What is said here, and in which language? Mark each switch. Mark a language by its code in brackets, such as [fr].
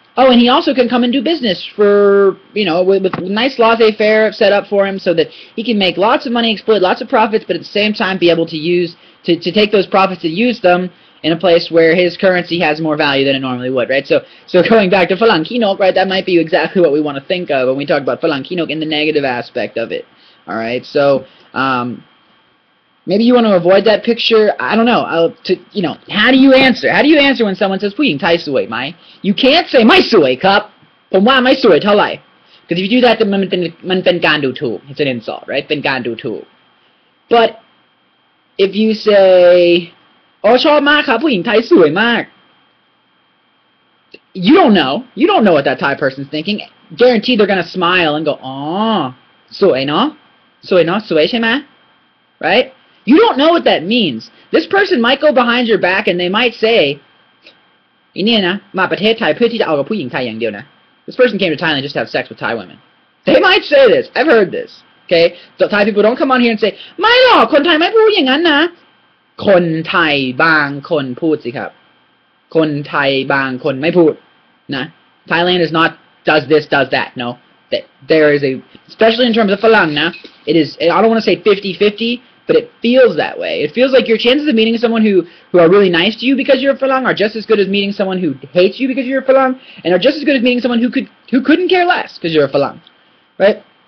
[en] Oh, and he also can come and do business for, with nice laissez-faire set up for him so that he can make lots of money, exploit lots of profits, but at the same time be able to take those profits and use them in a place where his currency has more value than it normally would, right? So going back to Farang Kii Nok, right, that might be exactly what we want to think of when we talk about Farang Kii Nok in the negative aspect of it, all right? So, maybe you want to avoid that picture. I don't know. How do you answer? How do you answer when someone says [th] ผู้หญิงไทยสวยไหม [en] You can't say [th] ไม่สวยครับผมว่าไม่สวยเท่าไหร่ [en] Because if you do that, then [th] มันเป็นการดูถูก [en] It's an insult, right? [th] เป็นการดูถูก [en] But if you say [th] อ๋อชอบมากครับผู้หญิงไทยสวยมาก [en] You don't know. You don't know what that Thai person's thinking. Guaranteed they're going to smile and go, [th] อ๋อสวยเนาะสวยเนาะสวยใช่ไหม [en] Right? You don't know what that means. This person might go behind your back and they might say, [th] อีเนี่ยนะมาประเทศไทยเพื่อที่จะเอากับผู้หญิงไทยอย่างเดียวนะ [en] This person came to Thailand just to have sex with Thai women. They might say this. I've heard this. Okay? So Thai people don't come on here and say, [th] ไม่หรอกคนไทยไม่พูดอย่างนั้นนะคนไทยบางคนพูดสิครับคนไทยบางคนไม่พูดนะ [en] Thailand is not does this, does that. No. There is especially in terms of Farang, na, it is, I don't want to say 50-50, but it feels that way. It feels like your chances of meeting someone who are really nice to you because you're a Farang are just as good as meeting someone who hates you because you're a Farang, and are just as good as meeting someone who couldn't care less because you're a Farang, right?